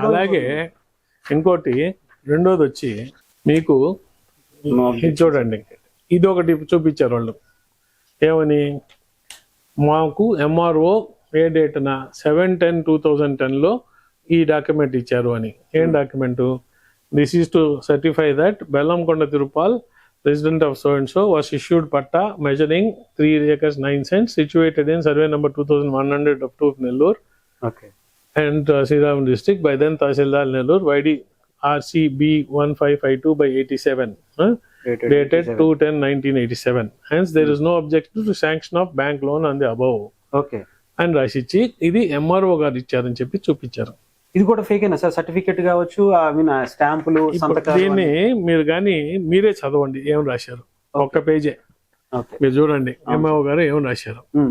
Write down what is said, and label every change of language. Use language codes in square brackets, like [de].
[te] అలాగే ఇంకోటి రెండోది వచ్చి మీకు ఇది చూడండి, ఇది ఒకటి చూపించారు వాళ్ళు. ఏమని, మాకు ఎంఆర్ఓ ఏ డేట్న 7/10/2010 ఈ డాక్యుమెంట్ ఇచ్చారు అని. ఏం document? [en] This is to certify that Bellamkonda Tirupal resident of so and so was issued patta measuring 3 acres 9 cents situated in survey number 2100 of 2 of Nellore. Okay. And Sriram district by then Tahsildar Nellore YD RCB 1552 by 87 dated 2/10/1987. Hence there is no objection to sanction of bank loan on the above. Okay. [te] And రాసిచ్చి ఇది MRO గారు ఇచ్చారని చెప్పి చూపించారు. ఇది కూడా ఫేకేనా sir? Certificate కావచ్చు, I mean స్టాంపులు, సంతకాలు. దీన్ని మీరు కానీ మీరే చదవండి ఏం రాశారు. ఒక్క పేజే మీరు చూడండి ఎంఆర్ఓ గారు ఏం రాశారు.